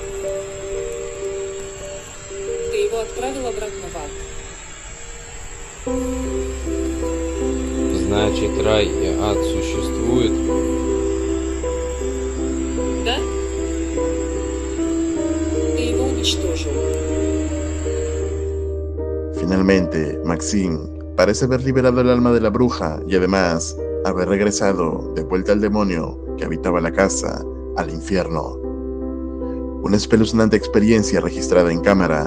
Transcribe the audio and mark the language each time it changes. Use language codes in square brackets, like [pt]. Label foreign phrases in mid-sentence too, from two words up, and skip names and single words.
[ru] Ты его отправил обратно в ад. Значит, рай и ад существуют? Да? Ты его уничтожил. [es] Finalmente, Maxine parece haber liberado el alma de la bruja y además haber regresado de vuelta al demonio que habitaba la casa, al infierno. Una espeluznante experiencia registrada en cámara.